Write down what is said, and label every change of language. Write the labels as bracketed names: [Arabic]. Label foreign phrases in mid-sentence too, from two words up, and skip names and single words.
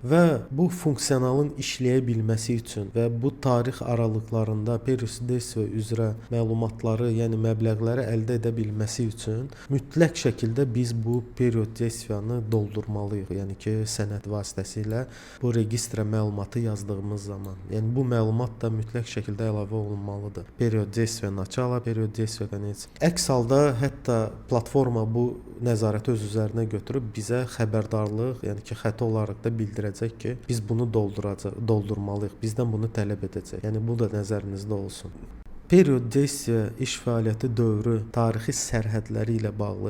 [Azerbaijani] Və bu funksionalın işləyə bilməsi üçün və bu tarix aralıqlarında [Russian] период действия [Azerbaijani] üzrə məlumatları, yəni məbləğləri əldə edə bilməsi üçün mütləq şəkildə biz bu [Russian] период действияны [Azerbaijani] doldurmalıyıq. Yəni ki, sənəd vasitəsilə bu registrə məlumatı yazdığımız zaman. Yəni bu məlumat da mütləq şəkildə əlavə olunmalıdır. [Russian] Период действия начала, период действия конец. [Azerbaijani] Əks halda hətta platforma bu nəzarəti öz üzərinə götürüb bizə xəbərdarlıq, yəni ki, xəta olaraq da bildirəcək ki, biz bunu doldurmalıyıq. Bizdən bunu tələb edəcək. Yəni bu da nəzərinizdə olsun. [Russian] Период действия [Azerbaijani] iş fəaliyyəti dövrü tarixi sərhədləri ilə bağlı.